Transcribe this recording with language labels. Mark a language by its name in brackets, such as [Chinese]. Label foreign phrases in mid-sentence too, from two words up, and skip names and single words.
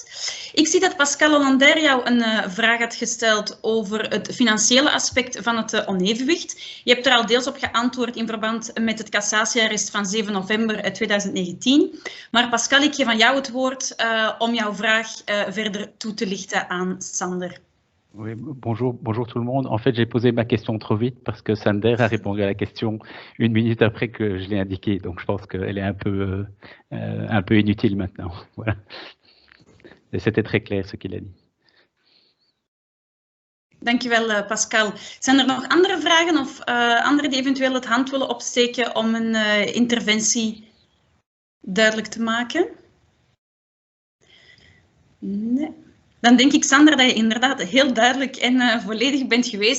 [Dutch] Ik zie dat Pascal Hollander jou een vraag had gesteld over het financiële aspect van het onevenwicht. Je hebt er al deels op geantwoord in verband met het cassatiearrest van 7 november 2019. Maar Pascal, ik geef aan jou het woord om jouw vraag verder toe te lichten aan Sander. [French] Oui, bonjour tout le monde. En fait, j'ai posé ma question trop vite parce que Sander a répondu à la question 1 minute après que je l'ai indiqué. Donc, je pense qu'elle est un peu inutile maintenant. Voilà. Et c'était très clair ce qu'il a dit. [Dutch] Dankjewel Pascal. Zijn er nog andere vragen of anderen die eventueel het hand willen opsteken om een interventie duidelijk te maken? Nee. Dan denk ik, Sander, dat je inderdaad heel duidelijk en volledig bent geweest.